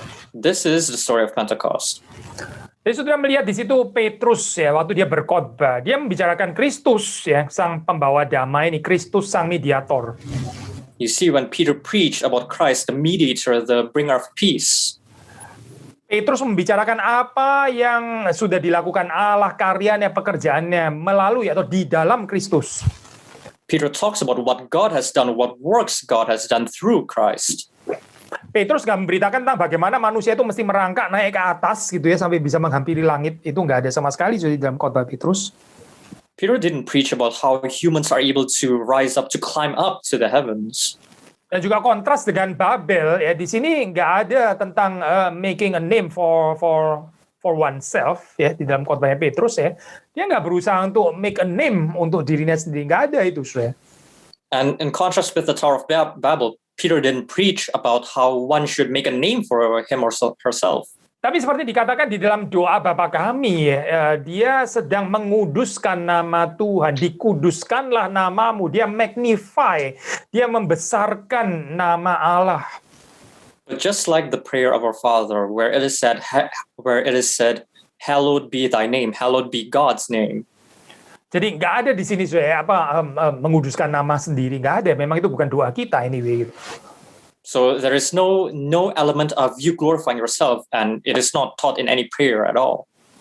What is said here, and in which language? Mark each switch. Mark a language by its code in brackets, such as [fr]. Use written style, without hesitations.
[en] This is the story of Pentecost. [id] Jadi saudara melihat di situ Petrus ya, waktu dia berkhotbah, dia membicarakan Kristus ya, sang pembawa damai ini, Kristus sang mediator. [en] You see, when Peter preached about Christ, the mediator, the bringer of peace, [id] Petrus membicarakan apa yang sudah dilakukan Allah, karyanya, pekerjaannya melalui atau di dalam Kristus. [en] Peter talks about what God has done, what works God has done through Christ. [id] Petrus nggak memberitakan tentang bagaimana manusia itu mesti merangkak naik ke atas gitu ya sampai bisa menghampiri langit. Itu nggak ada sama sekali di dalam khotbah Petrus. [en] Peter didn't preach about how humans are able to rise up, to climb up to the heavens. [id] Dan juga kontras dengan Babel ya, di sini nggak ada tentang [en] making a name for oneself [id] ya di dalam khotbahnya Petrus ya. Dia nggak berusaha untuk [en] make a name [id] untuk dirinya sendiri, nggak ada itu, saudara. [en] And in contrast with the Tower of Babel, Peter didn't preach about how one should make a name for him or herself. [id] Tapi seperti dikatakan di dalam doa Bapa kami, dia sedang menguduskan nama Tuhan, dikuduskanlah namamu, dia magnify, dia membesarkan nama Allah. [en] But just like the prayer of our Father, where it is said, hallowed be thy name, hallowed be God's name. [id] Jadi nggak ada di sini menguduskan nama sendiri, nggak ada. Memang itu bukan doa kita anyway. [en] So there is no element of you glorifying yourself, and it is not taught in any prayer at all.